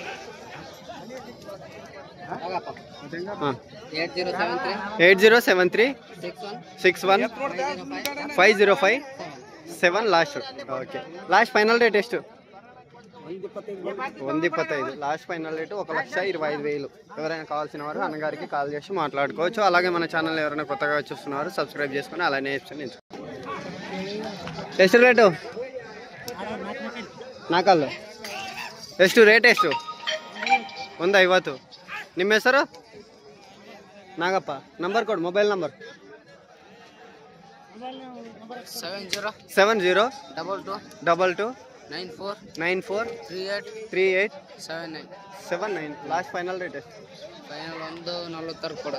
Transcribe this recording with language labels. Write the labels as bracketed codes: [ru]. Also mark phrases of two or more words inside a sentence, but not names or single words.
[en] ಹಾಂ, 8073 61 505 7 last. okay. last final rate ಎಷ್ಟು? 125. last final rate 1,25,000. [te] ఎవరైనా కావాల్సిన వారు అన్నగారికి కాల్ చేసి మాట్లాడుకోవచ్చు. అలాగే మన ఛానల్ ఎవరైనా కొత్తగా చూస్తున్నారు సబ్స్క్రైబ్ చేసుకుని అలానే ఇస్తాను. [kn] ಎಷ್ಟು ರೇಟು? ನಾಲ್ಕಲ್ಲು. ಎಷ್ಟು ರೇಟ್? ಎಷ್ಟು? 150. ನಿಮ್ಮ ಹೆಸರು? ನಾಗಪ್ಪ. ನಂಬರ್ ಕೊಡು, ಮೊಬೈಲ್ ನಂಬರ್. 70 22 94 38 79. [en] last final rate ಎಷ್ಟು? [kn] 140 ಕೊಡ.